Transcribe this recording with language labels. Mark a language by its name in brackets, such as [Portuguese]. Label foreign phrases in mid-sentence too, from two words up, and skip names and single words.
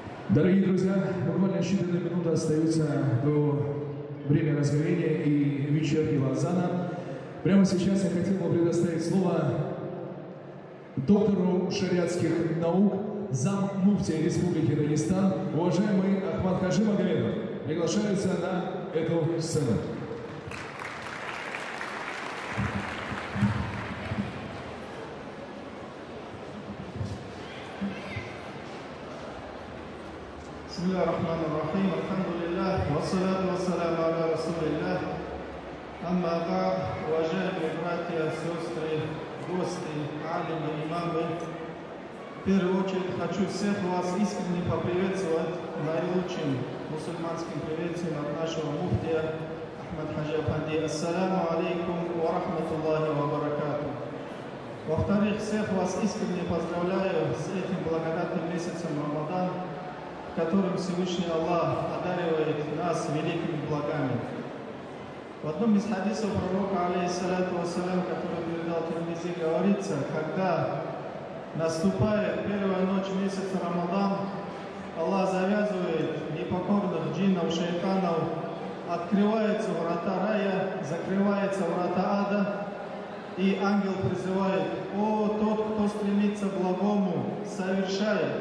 [Russian] Дорогие друзья, буквально считанные минуты остаются до времени разгорения и вечернего азана. Прямо сейчас я хотел бы предоставить слово доктору шариатских наук, зам-муфтия Республики Дагестан, уважаемый Ахмад Хаджи Магомедов, приглашается на эту сцену. [Arabic] بسم الله الرحمن الرحيم الحمد لله والصلاة والسلام على رسول الله أما بعد [Russian] уважаемые братья, сестры, гости, алимы, имамы, в первую очередь хочу всех вас искренне поприветствовать наилучшим мусульманским приветствием от нашего муфтия Ахмад Хаджи Афанди. [Arabic] السلام عليكم ورحمة الله وبركاته. [Russian] Во-вторых, всех вас искренне поздравляю с этим благодатным месяцем Рамадан, в котором Всевышний Аллах одаривает нас великими благами. В одном из хадисов пророка, [Arabic] عليه الصلاة والسلام, [Russian] который передал Тирмизи, говорится, когда наступает первая ночь месяца Рамадан, Аллах завязывает непокорных джиннов, шайтанов, открываются врата рая, закрываются врата ада, и ангел призывает: «О, тот, кто стремится к благому, совершай!